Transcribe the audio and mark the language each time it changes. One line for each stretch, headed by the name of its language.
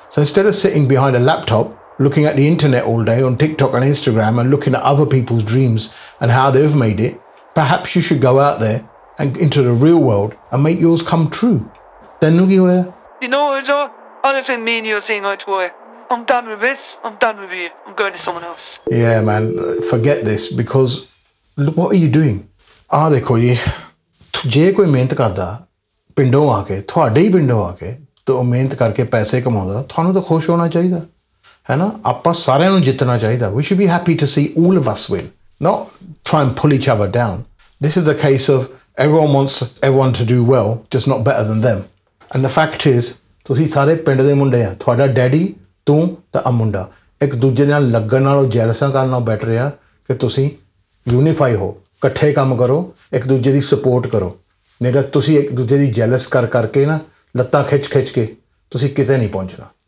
English: So instead of sitting behind a laptop, looking at the internet all day on TikTok and Instagram and looking at other people's dreams and how they've made it, perhaps you should go out there and into the real world and make yours come true. Then look you where. You know what, Joe? I don't think me and you are seeing eye to eye. I'm done with this. I'm done with you. I'm going to someone else. Yeah, man. Forget this, because look, what are you doing?
Punjabi: ਆਹ, ਦੇਖੋ ਜੀ. ਜੇ ਕੋਈ ਮਿਹਨਤ ਕਰਦਾ, ਪਿੰਡੋਂ ਆਕੇ, ਥੋਡੇ ਹੀ ਪਿੰਡੋਂ ਆਕੇ, ਤੋ ਮਿਹਨਤ ਕਰਕੇ ਪੈਸੇ ਕਮਾਉਂਦਾ, ਥੋਨੂੰ ਤੋ ਖੁਸ਼ ਹੋਣਾ ਚਾਹੀਦਾ.
Hindi: Hai na?
Punjabi: ਆਪਾਂ ਸਾਰੇ ਨੂੰ ਜਿੱਤਣਾ ਚਾਹੀਦਾ.
English: We should be happy to see all of us win. Not try and pull each other down. This is a case of everyone wants everyone to do well, just not better than them. And the fact is,
Punjabi: ਤੁਸੀਂ ਸਾਰੇ ਪਿੰਡ ਦੇ ਮੁੰਡੇ ਹਾਂ, ਤੁਹਾਡਾ daddy, ਤੂੰ ਤਾਂ ਆ ਮੁੰਡਾ, ਇਕ ਦੂਜੇ ਨਾਲ ਲੱਗਣ ਨਾਲ ਓਹ jealousy ਕਰਨ ਨਾਲ ਬੈਠ ਰਿਹਾ ਕੇ ਤੁਸੀਂ unify ਹੋ, ਇਕੱਠੇ ਕੰਮ ਕਰੋ, ਇਕ ਦੂਜੇ ਦੀ support ਕਰੋ, ਨਹੀਂ ਤਾਂ ਤੁਸੀਂ ਇਕ ਦੂਜੇ ਦੀ jealous ਕਰ ਕਰਕੇ ਨਾ ਲੱਤਾਂ ਖਿੱਚ ਖਿੱਚ ਕੇ ਤੁਸੀਂ ਕਿਤੇ ਨਹੀਂ ਪਹੁੰਚਣਾ.